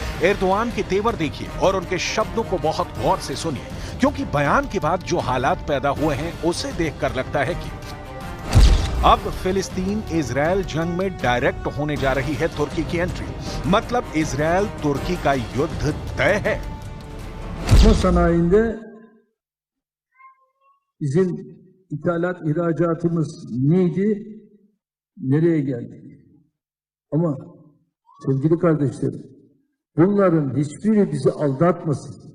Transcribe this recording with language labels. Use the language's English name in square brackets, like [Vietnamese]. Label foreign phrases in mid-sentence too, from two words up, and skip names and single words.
[Hindi] एर्दोआन के तेवर देखिए और उनके शब्दों को बहुत गौर से सुनिए, क्योंकि बयान के बाद जो हालात पैदा हुए हैं उसे देखकर लगता है कि अब फिलिस्तीन इजरायल जंग में डायरेक्ट होने जा रही है तुर्की की एंट्री। मतलब इजरायल तुर्की का युद्ध तय है। [Turkish] Sanayinde bizim ithalat ihracatımız neydi? Nereye geldik? Ama sevgili kardeşlerim, bunların hiçbiri bizi aldatmasın.